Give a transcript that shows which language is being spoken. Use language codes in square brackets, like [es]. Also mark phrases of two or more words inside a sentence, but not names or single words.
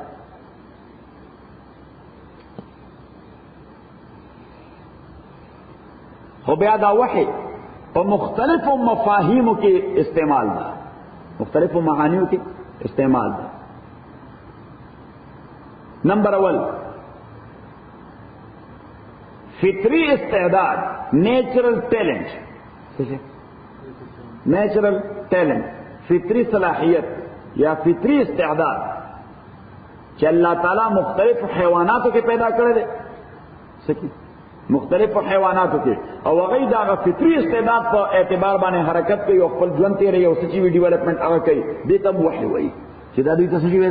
[ps] خو بیا دا وحی په مختلفو مفاهیمو کې استعمال ده، مختلفو معانیو کې استعمال ده. نمبر اول فطری استعداد، [en] natural talent. natural talent, [ps] فطری صلاحیت یا فطری استعداد چې الله تعالی مختلف حیواناتو کې پیدا کړی دی. سکی مختلف حیواناتو کې او هغه دا فطری استعداد په اعتبار باندې حرکت کوي او خپل ژوند تیري او سچي ډیولپمنٹ هغه کوي. دې ته وحي وایي چې دا دوی ته څه شوی ده؟